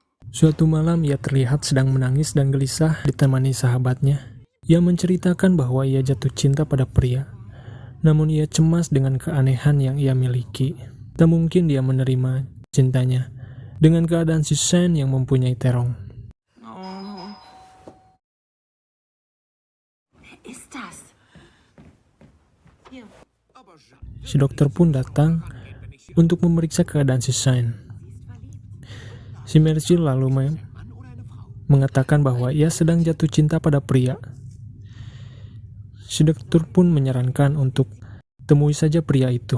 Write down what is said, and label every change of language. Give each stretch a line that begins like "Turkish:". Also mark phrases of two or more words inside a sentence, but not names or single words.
Indonesian: Suatu malam ia terlihat sedang menangis dan gelisah ditemani sahabatnya. Ia menceritakan bahwa ia jatuh cinta pada pria. Namun ia cemas dengan keanehan yang ia miliki. Tak mungkin dia menerima cintanya dengan keadaan si Shane yang mempunyai terong. Oh.
German: Ist das?
Indonesian: Si dokter pun datang untuk memeriksa keadaan si Shane. Si Mercy lalu mengatakan bahwa ia sedang jatuh cinta pada pria. Si dokter pun menyarankan untuk temui saja pria itu.